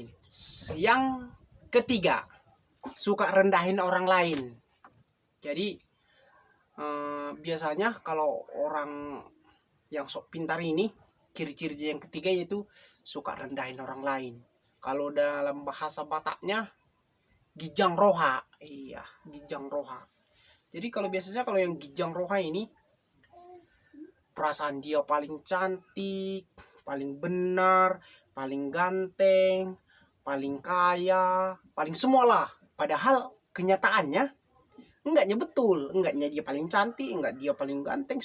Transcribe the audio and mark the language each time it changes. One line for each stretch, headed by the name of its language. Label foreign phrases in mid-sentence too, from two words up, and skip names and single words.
Indonesian: Yang ketiga, suka rendahin orang lain. Jadi biasanya kalau orang yang sok pintar ini, ciri-ciri yang ketiga yaitu suka rendahin orang lain. Kalau dalam bahasa Bataknya
Batak Toba: gijang roha. Iya, gijang roha.
Indonesian: Jadi kalau biasanya kalau yang
Batak Toba: gijang roha
Indonesian: ini, perasaan dia paling cantik, paling benar, paling ganteng, paling kaya, paling semualah. Padahal kenyataannya enggaknya betul, enggaknya dia paling cantik, enggak dia paling ganteng.